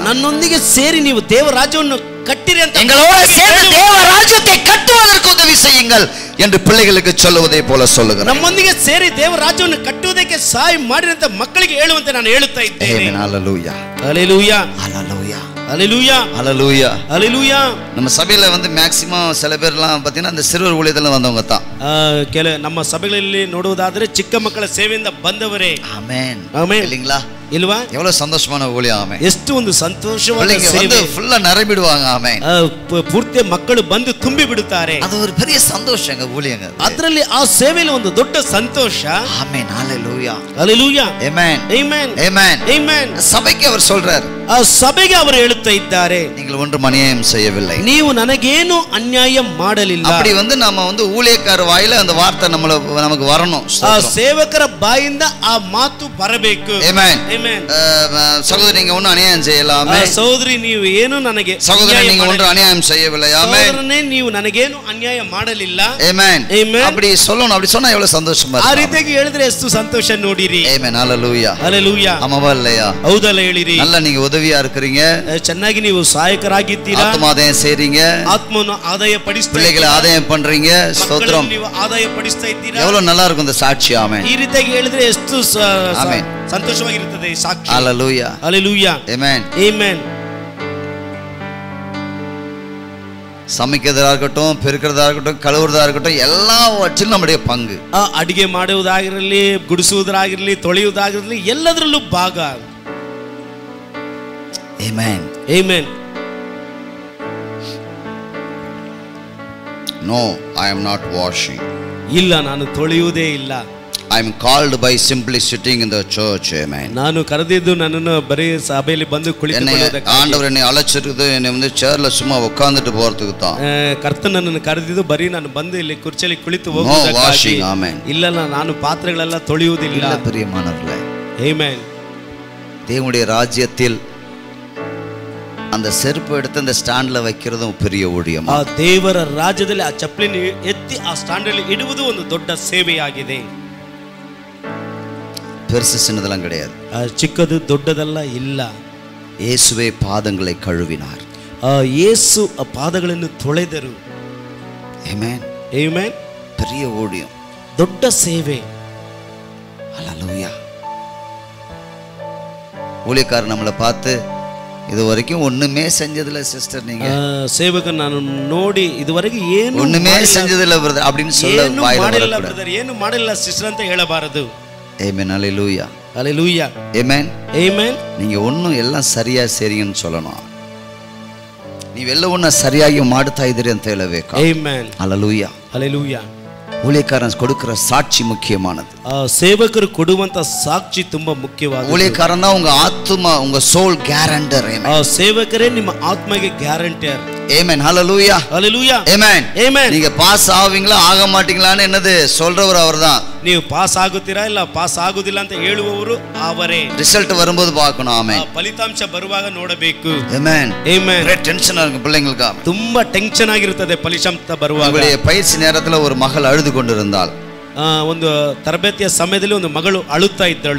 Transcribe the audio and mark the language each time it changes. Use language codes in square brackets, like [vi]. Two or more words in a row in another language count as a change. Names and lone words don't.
[kn] ನನ್ನೊಂದಿಗೆ ಸೇರಿ ನೀವು ದೇವ ರಾಜ್ಯವನ್ನು ಕಟ್ಟಿರಿ ಅಂತ [ta] எங்களோட சேர்ந்து தேவராஜ்யத்தை கட்டுவதற்கு உதவி செய்யுங்கள் என்று பிள்ளைகளுக்கு சொல்லுவதை போல சொல்லுகிறேன். [kn] ನಮ್ಮೊಂದಿಗೆ ಸೇರಿ ದೇವ ರಾಜ್ಯವನ್ನು ಕಟ್ಟುವುದಕ್ಕೆ ಸಹಾಯ ಮಾಡಿರಿ ಅಂತ ಮಕ್ಕಳಿಗೆ ಹೇಳುವಂತೆ ನಾನು ಹೇಳುತ್ತಾ ಇದ್ದೇನೆ. [en] Amen. Hallelujah. Hallelujah. Hallelujah. Hallelujah. Hallelujah. Hallelujah. [ta] நம்ம சபையில மேக்ஸிமம் சில பேர்லாம் பார்த்தீங்கன்னா அந்த சிறுவர் ஊழியத்துல வந்தவங்க தான். [kn] ನಮ್ಮ ಸಭೆಗಳಲ್ಲಿ ನೋಡುವುದಾದರೆ ಚಿಕ್ಕ ಮಕ್ಕಳ ಸೇವೆಯಿಂದ ಬಂದವರೇ. [ta] ஆமென். ஆமென். இல்லீங்களா? [kn] ಇಲ್ವಾ? [ta] எவ்வளவு சந்தோஷமான ஊழியம். ஆமென். [kn] ಎಷ್ಟು ಒಂದು ಸಂತೋಷವಾದ [ta] பிள்ளைங்க வந்து [kn] ಸೇವೆ. [ta] ஃபுல்லா நிரம்பிடுவாங்க. ஆமென். [kn] ಪೂರ್ತಿ ಮಕ್ಕಳು ಬಂದು ತುಂಬಿ ಬಿಡುತ್ತಾರೆ. [ta] அது ஒரு பெரிய சந்தோஷங்க ஊழியங்க. [kn] ಅದರಲ್ಲಿ ಆ ಸೇವೆಯಲ್ಲಿ ಒಂದು ದೊಡ್ಡ ಸಂತೋಷ. [ta] ஆமென். ஹalleluya. [kn] ಹalleluya. [ta] ஆமென். [kn] ಆಮೆನ್. [ta] ஆமென். [kn] ಆಮೆನ್. [ta] சபைக்கு அவர் சொல்றார், [kn] ಆ ಸಭೆಗೆ ಅವರು ಹೇಳುತ್ತಾ ಇದ್ದಾರೆ, [ta] நீங்கள் ஒன்றும் அநியாயம் செய்யவில்லை. [kn] ನೀವು ನನಗೇನು ಅನ್ಯಾಯ ಮಾಡಲಿಲ್ಲ. [ta] அப்படி வந்து நம்ம வந்து ஊழியக்கார வாயில அந்த வார்த்தை நமக்கு வரணும். [kn] ಆ ಸೇವಕರ ಬಾಯಿಂದ ಆ ಮಾತು ಬರಬೇಕು. [ta] ஆமென். [kn] ಆಮೆನ್. [ta] சகோதரி நீங்க ஒன்றும் அநியாயம் செய்யலாம். [kn] ಸಹೋದರಿ ನೀವು ಏನು ನನಗೆ [ta] சகோதரி நீங்க ஒன்றும் அநியாயம் செய்யவில்லை. ஆமென். [kn] ಸಹೋದರನೇ ನೀವು ನನಗೇನು ಅನ್ಯಾಯ ಮಾಡಲಿಲ್ಲ. [ta] ஆமென். [kn] ಆಮೆನ್. [ta] அப்படி சொல்லணும். அப்படி சொன்னா எவ்வளவு சந்தோஷமா [kn] ಆ [ta] இருக்கும். [kn] ರೀತಿಯಾಗಿ ಹೇಳಿದ್ರೆ ಎಷ್ಟು ಸಂತೋಷ ನೋಡಿರಿ. [ta] ஆமென். ஹalleluya. [kn] ಹalleluya. [ta] ஆமாவா இல்லையா? [kn] ಹೌದಲ್ಲ ಹೇಳಿರಿ. [ta] நல்லா நீங்க உதவியா இருக்கிறீங்க. [kn] ಚೆನ್ನಾಗಿ ನೀವು ಸಹಾಯಕರಾಗಿದ್ದೀರಾ. [ta] ஆத்மாதாயம் செய்றீங்க. [kn] ಆತ್ಮವನ್ನು ಆದಾಯ ಪಡಿಸ್ತಾ [ta] பிள்ளைகளை ஆதாயம் பண்றீங்க. ஸ்தோத்திரம். [kn] ನೀವು ಆದಾಯ ಪಡಿಸ್ತಾ ಇದ್ದೀರಾ. [ta] எவ்வளவு நல்லா இருக்கும் இந்த சாட்சி. ஆமென். [kn] ಈ ರೀತಿಯಾಗಿ ಹೇಳಿದ್ರೆ ಎಷ್ಟು ಆಮೆನ್. ಸಂತೋಷವಾಗಿರುತ್ತದೆ ಈ ಸಾಕ್ಷಿ. [ta] ஹalleluya. [kn] ಹalleluya. [ta] ஆமென். [kn] ಆಮೆನ್. [ta] சமைக்கிறதா இருக்கட்டும், பெருக்கிறதா இருக்கட்டும், கழுவுறதா இருக்கட்டும், எல்லாவற்றிலும் நம்முடைய பங்கு. [kn] ಅಡಿಗೆ ಮಾಡುವುದಾಗಿರಲಿ, ಗುಡಿಸುವುದಾಗಿರಲಿ, ತೊಳೆಯುವುದಾಗಿರಲಿ, ಎಲ್ಲದರಲ್ಲೂ ಭಾಗ. [en] Amen. Amen. No, I am not washing. [kn] ಇಲ್ಲ, ನಾನು ತೊಳೆಯುವುದೇ ಇಲ್ಲ. [en] I am called by simply sitting in the church. Amen. [kn] ನಾನು ಕರೆದಿದ್ದು ನನ್ನನ್ನು ಬರೀ ಸಭೆಯಲ್ಲಿ ಬಂದು ಕುಳಿತುಕೊಳ್ಳುವುದಕ್ಕೆ. [ta] ஆண்டவர் என்னை அழைச்சிருக்குது என்னை வந்து சேர்ல சும்மா உட்கார்ந்துட்டு போறதுக்கு தான். [kn] ಕರ್ತನು ನನ್ನನ್ನು ಕರೆದಿದ್ದು ಬರೀ ನಾನು ಬಂದು ಇಲ್ಲಿ ಕುರ್ಚಿಯಲ್ಲಿ ಕುಳಿತು [en] No washing. Amen. [kn] ಇಲ್ಲ, ನಾನು ಪಾತ್ರೆಗಳೆಲ್ಲ ತೊಳೆಯುವುದಿಲ್ಲ. [ta] இல்ல பிரியமானவர்களே. [en] Amen. [ta] தேவனுடைய ராஜ்யத்தில் அந்த செருப்பு எடுத்து அந்த ஸ்டாண்ட்ல வைக்கிறதும் பெரிய ஊழியம். [kn] ಆ ದೇವರ ರಾಜ್ಯದಲ್ಲಿ ಆ ಚಪ್ಪಲಿನ ಎತ್ತಿ ಆ ಸ್ಟ್ಯಾಂಡ್ ಅಲ್ಲಿ ಇಡುವುದು ಒಂದು ದೊಡ್ಡ ಸೇವೆಯಾಗಿದೆ. [ta] பெருசு சின்னதெல்லாம் கிடையாது. [kn] ಚಿಕ್ಕದು ದೊಡ್ಡದಲ್ಲ ಇಲ್ಲ. [ta] இயேசுவே பாதங்களை கழுவினார். [kn] ಯೇಸು ಆ ಪಾದಗಳನ್ನು ತೊಳೆದರು. [en] Amen. Amen. [ta] பெரிய ஊழியம், [kn] ದೊಡ್ಡ ಸೇವೆ. [ta] ஹalleluya. ஊழியக்காரர் நம்மளை பார்த்து இது வரைக்கும் ஒண்ணுமே செஞ்சதில்ல சிஸ்டர், நீங்க [kn] ಸೇವಕ ನಾನು ನೋಡಿ ಇದುವರೆಗೆ ಏನು [ta] ஒண்ணுமே செஞ்சதில்ல பிரதர் அப்படின்னு சொல்ல வாயில வரக்கூடாது. [kn] ಏನು ಮಾಡಿಲ್ಲ ಸಿಸ್ಟರ್ ಅಂತ ಹೇಳಬಾರದು. [en] Amen. Hallelujah. Hallelujah. Amen. Amen. [ta] நீங்க ஒன்னும் எல்லாம் சரியா சரின்னு சொல்லணும். [kn] ನೀವೆಲ್ಲ ಒನ್ನ ಸರಿಯಾಗಿ ಮಾಡ್ತಾ ಇದ್ದೀರಿ ಅಂತ ಹೇಳಬೇಕು. [en] Amen. Hallelujah. Hallelujah. [ta] ஊழியக்காரன் கொடுக்கிற சாட்சி முக்கியமானது. [kn] ಸೇವಕರು ಕೊಡುವಂತ ಸಾಕ್ಷಿ ತುಂಬಾ ಮುಖ್ಯವಾದದ್ದು. [ta] ஊழியக்காரன் தான் உங்க ஆத்துமா, உங்க [en] soul guarantor. [kn] ಸೇವಕರೇ ನಿಮ್ಮ ಆತ್ಮಗೆ ಗ್ಯಾರಂಟರ್. [en] Amen. Hallelujah. Hallelujah. Amen. Amen. [ta] நீங்க பாஸ் ஆவீங்களா ஆக மாட்டீங்களான்னு என்னது சொல்றவர் அவர்தான். [kn] ನೀವು ಪಾಸ್ ಆಗುತ್ತೀರಾ ಇಲ್ಲ ಪಾಸ್ ಆಗುದಿಲ್ಲ ಅಂತ ಹೇಳುವವರು ಅವರೇ. [ta] ரிசல்ட் வரும்போது பார்க்கணும். ஆமென். [kn] ಫಲಿತಾಂಶ ಬರುವಾಗ ನೋಡಬೇಕು. [en] Amen. Amen. [ta] ஒரே டென்ஷனா இருக்கு பிள்ளைங்களுக்கு. [kn] ತುಂಬಾ ಟೆನ್ಷನ್ ಆಗಿರುತ್ತದೆ ಫಲಿತಾಂಶ ಬರುವಾಗ. [ta] உங்களுடைய பயிற்சி நேரத்துல ஒரு மகள் அழுது கொண்டிருந்தாள். [kn] ಒಂದು ತರಬೇತಿಯ ಸಮಯದಲ್ಲಿ ಒಂದು ಮಗಳು ಅಳುತ್ತಾ ಇದ್ದಳು.